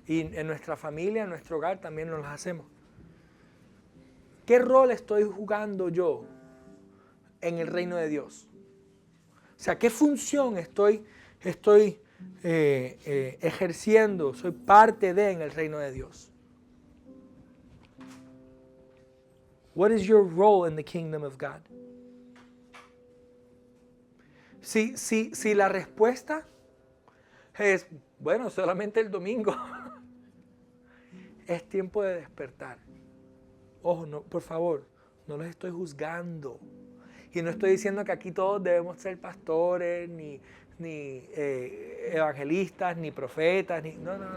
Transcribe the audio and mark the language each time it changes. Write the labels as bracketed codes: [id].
[es] Y en nuestra familia, en nuestro hogar también nos las hacemos. ¿Qué rol estoy jugando yo en el reino de Dios? O sea, ¿qué función estoy ejerciendo? Soy parte de en el reino de Dios. [en] What is your role in the kingdom of God? [es] Si la respuesta es, bueno, solamente el domingo, es tiempo de despertar. Ojo, no, por favor, no los estoy juzgando. Y no estoy diciendo que aquí todos debemos ser pastores, ni evangelistas, ni profetas, no.